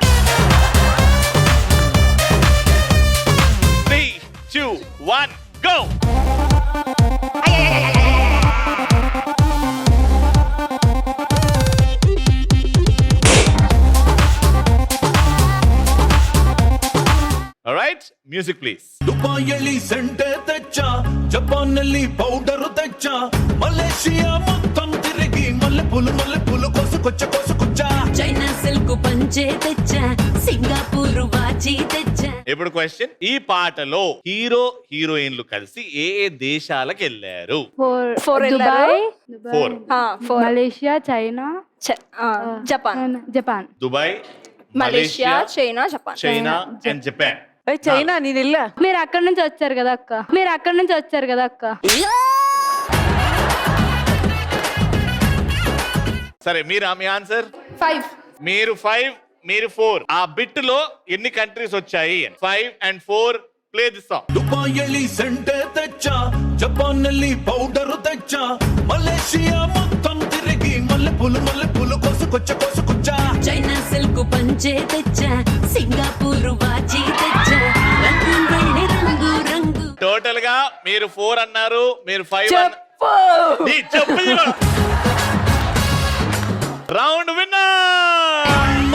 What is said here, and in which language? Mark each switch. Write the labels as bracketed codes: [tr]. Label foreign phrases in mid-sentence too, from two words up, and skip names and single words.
[te] 3, 2, 1 గో. [en] Alright, music please. [te] దుబాయల్లి సెంటె తెచ్చ, జపాన్నల్లి పౌడరు తెచ్చ, మలేషియా మొత్తం తిరిగి మల్లె పూలు కోసుకొచ్చ. చైనా సిల్క్ పంచే తెచ్చా, సింగపూర్ వాచి తెచ్చా. ఇప్పుడు క్వశ్చన్, ఈ పాటలో హీరో హీరోయిన్లు కలిసి ఏ ఏ దేశాలకు వెళ్ళారు? 4 వెళ్ళారు. Four. మలేషియా, చైనా, జపాన్. దుబాయ్, మలేషియా, చైనా, జపాన్. చైనా అండ్ జపాన్. చైనా నేను వెళ్ళా. మీరు అక్కడి నుంచి వచ్చారు కదా అక్క. సరే, మీరు మీ ఆన్సర్? 5. మీరు 5 మీరు 4 ఆ బిట్ లో ఎన్ని కంట్రీస్ వచ్చాయి 5 and 4 [en] play the song [te] దుబాయల్లి సెంటె తెచ్చ జపాన్నల్లి పౌడర్ తెచ్చ మలేషియా మొత్తం తిరిగి మల్లెపూలు కోసుకొచ్చ చైనా సిల్క్ పంచే తెచ్చా సింగపూర్ వాచి తెచ్చా రంగు వెళ్ళి రంగు రంగు టోటల్ గా మీరు 4 అన్నారు మీరు 5 చెప్పు చెప్పు [en] round winner